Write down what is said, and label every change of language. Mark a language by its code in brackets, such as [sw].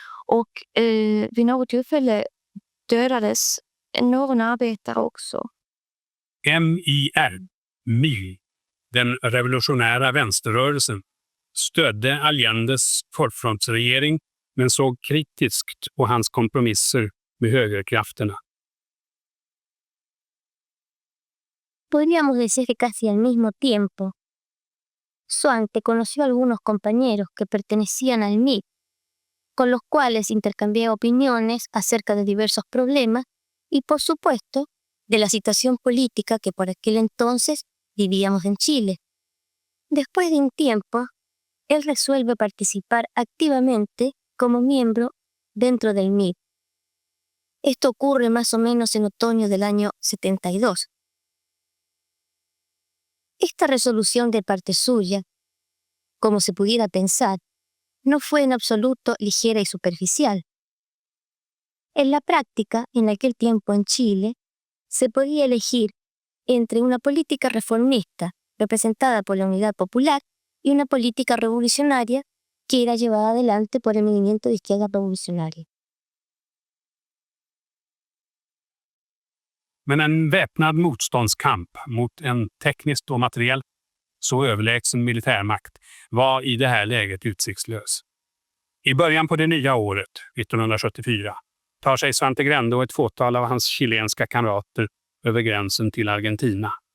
[sv] Och vid något tillfälle dödades någon arbetare också. MIR, den revolutionära vänsterrörelsen, stödde Allendes folkfrontsregering men såg kritiskt på hans kompromisser med högerkrafterna. [es] Podríamos decir que casi al mismo tiempo, Svante conoció a algunos compañeros que pertenecían al MIR, con los cuales intercambiaba opiniones acerca de diversos problemas y, por supuesto, de la situación política que por aquel entonces vivíamos en Chile. Después de un tiempo, él resuelve participar activamente como miembro dentro del MIR. Esto ocurre más o menos en otoño del año 72. Esta resolución de parte suya, como se pudiera pensar, no fue en absoluto ligera y superficial. En la práctica, en aquel tiempo en Chile, se podía elegir entre una política reformista, representada por la Unidad Popular, y una política revolucionaria que era llevada adelante por el movimiento de izquierda revolucionaria. [sv] Men en väpnad motståndskamp mot en tekniskt och materiellt så överlägsen militärmakt var i det här läget utsiktslös. I början på det nya året, 1974, tar sig Svante Grände och ett fåtal av hans chilenska kamrater över gränsen till Argentina.